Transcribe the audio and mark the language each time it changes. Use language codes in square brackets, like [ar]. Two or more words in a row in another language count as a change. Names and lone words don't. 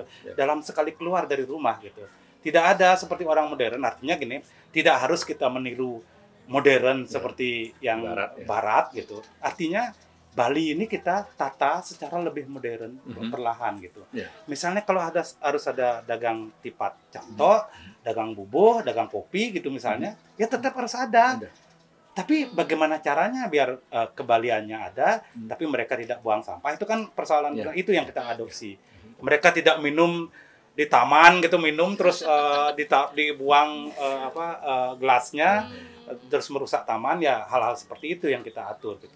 [id] Dalam sekali keluar dari rumah gitu. Tidak ada seperti orang modern, artinya gini, tidak harus kita meniru modern seperti yang barat gitu. Artinya Bali ini kita tata secara lebih modern, perlahan gitu. Misalnya kalau harus ada dagang tipat cantok, dagang bubuh, dagang kopi gitu misalnya, ya tetap harus ada. Tapi bagaimana caranya biar kebaliannya ada, tapi mereka tidak buang sampah, itu kan persoalan itu yang kita adopsi. Mereka tidak minum di taman gitu, minum terus dibuang gelasnya, terus merusak taman, ya hal-hal seperti itu yang kita atur gitu.